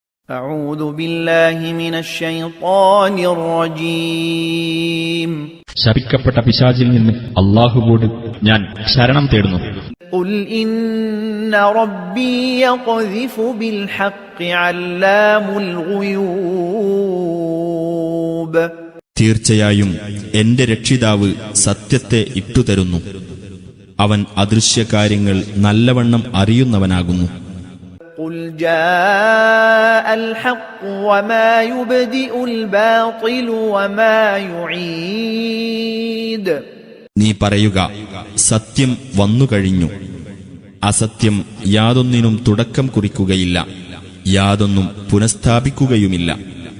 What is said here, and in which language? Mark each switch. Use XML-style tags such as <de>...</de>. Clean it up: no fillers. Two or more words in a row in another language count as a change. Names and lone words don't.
<ar>أعوذ بالله من الشيطان الرجيم.</ar> <ml>ശപിക്കപ്പെട്ട പിശാചിൽ നിന്ന് അല്ലാഹുവോട് ഞാൻ ശരണം തേടുന്നു.</ml> <ar>قل إن ربي يقذف بالحق علام الغيوب.</ar> <ml>തീർച്ചയായും എന്റെ രക്ഷിതാവ് സത്യത്തെ ഇട്ടുതരുന്നു. അവൻ അദൃശ്യകാര്യങ്ങൾ നല്ലവണ്ണം അറിയുന്നവനാകുന്നു.</ml> <ar>قل جاء الحق وما يبدئ الباطل وما يعيد.</ar> <ml>നീ പറയുക, സത്യം വന്നുകഴിഞ്ഞു. അസത്യം യാതൊന്നിനും തുടക്കം കുറിക്കുകയില്ല, യാതൊന്നും പുനഃസ്ഥാപിക്കുകയുമില്ല.</ml>